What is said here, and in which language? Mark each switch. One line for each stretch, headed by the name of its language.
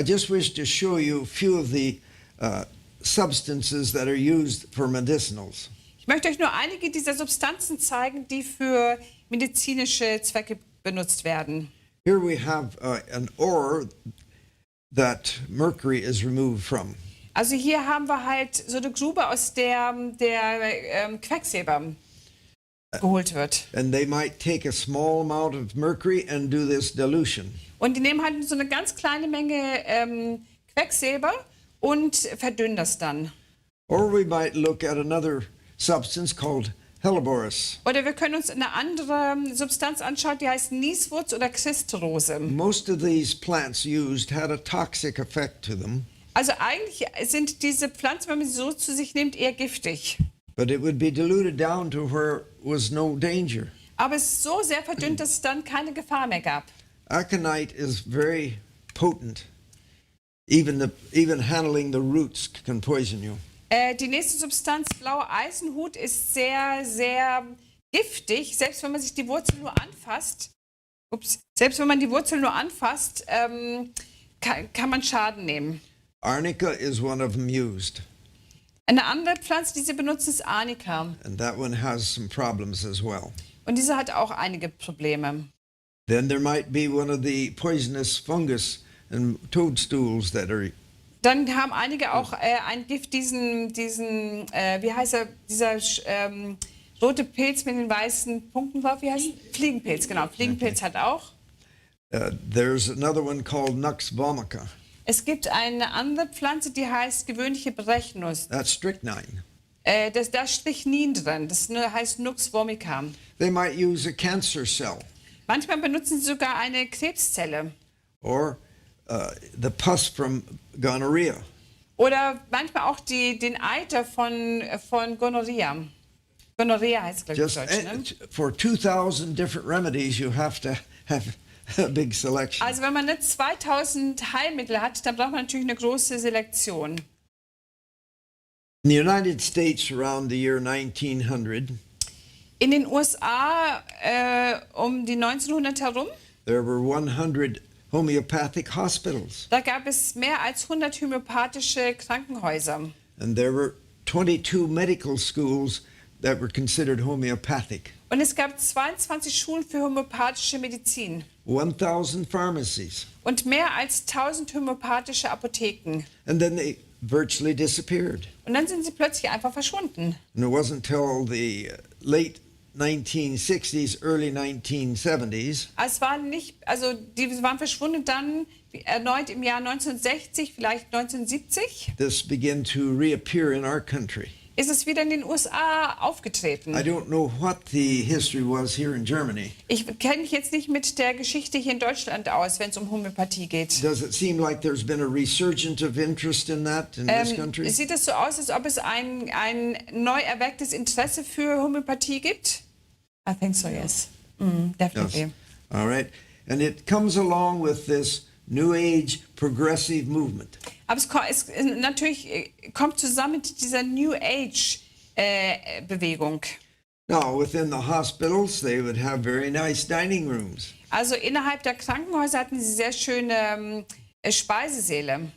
English: I just wish to show you a few of the substances that are used for medicinals.
German: Ich möchte euch nur einige dieser Substanzen zeigen, die für medizinische Zwecke benutzt werden.
English: Here we have an ore that mercury is removed from.
German: Also hier haben wir halt so eine Grube, aus der Quecksilber geholt wird.
English: And they might take a small amount of mercury and do this dilution.
German: Und die nehmen halt so eine ganz kleine Menge Quecksilber und verdünnen das dann.
English: Or we might look at another substance called hellebores.
German: Oder wir können uns eine andere Substanz anschauen, die heißt Nieswurz oder Christrose.
English: Most of these plants used had a toxic effect to them,
German: Also eigentlich sind diese Pflanzen, wenn man sie so zu sich nimmt, eher giftig.
English: but it would be diluted down to where was no danger.
German: Aber es ist so sehr verdünnt, dass es dann keine Gefahr mehr gab.
English: Aconite is very potent. Even handling the roots can poison you.
German: Die nächste Substanz, blauer Eisenhut, ist sehr, sehr giftig. Selbst wenn man sich die Wurzel nur anfasst, kann man Schaden nehmen.
English: Arnica is one of them used,
German: Eine andere Pflanze, die sie benutzen, ist Arnika.
English: and that one has some problems as well.
German: Und diese hat auch einige Probleme.
English: Then there might be one of the poisonous fungus and toadstools that are.
German: Dann haben einige auch ein Gift, wie heißt er, dieser rote Pilz mit den weißen Punkten drauf, wie heißt es? Fliegenpilz, genau. Fliegenpilz hat auch.
English: There's another one called Nux vomica.
German: Es gibt eine andere Pflanze, die heißt gewöhnliche Brechnuss.
English: That's strychnine.
German: Da ist Strychnin drin, das heißt Nux vomica.
English: They might use a cancer cell
German: Manchmal benutzen sie sogar eine Krebszelle.
English: or the pus from gonorrhea.
German: Oder manchmal auch den Eiter von Gonorrhea. Gonorrhea heißt es, glaube ich,
English: Just
German: auf Deutsch, ne?
English: for 2,000 different remedies, you have to have a big selection.
German: Also wenn man nicht 2000 Heilmittel hat, dann braucht man natürlich eine große Selektion.
English: In the United States around the year 1900,
German: In den USA um die 1900 herum,
English: there were 100 homeopathic hospitals,
German: da gab es mehr als 100 homöopathische Krankenhäuser.
English: and there were 22 medical schools that were considered homeopathic,
German: Und es gab 22 Schulen für homöopathische Medizin
English: 1,000 pharmacies,
German: und mehr als 1000 homöopathische Apotheken.
English: and then they virtually disappeared.
German: Und dann sind sie plötzlich einfach verschwunden.
English: And it wasn't till the late 1960s, early 1970s,
German: Die waren verschwunden dann erneut im Jahr 1960, vielleicht 1970,
English: this began to reappear in our country.
German: ist es wieder in den USA aufgetreten.
English: I don't know what the history was here in Germany.
German: Ich kenne mich jetzt nicht mit der Geschichte hier in Deutschland aus, wenn es um Homöopathie geht.
English: Does it seem like there's been a resurgence of interest in that in this country?
German: Sieht es so aus, als ob es ein neu erwecktes Interesse für Homöopathie gibt?
English: I think so, yes. Definitely. Yes. All right. And it comes along with this New Age progressive movement.
German: Aber es natürlich kommt zusammen mit dieser New Age Bewegung.
English: Now, within the hospitals, they would have very nice dining rooms
German: Also innerhalb der Krankenhäuser hatten sie sehr schöne Speisesäle.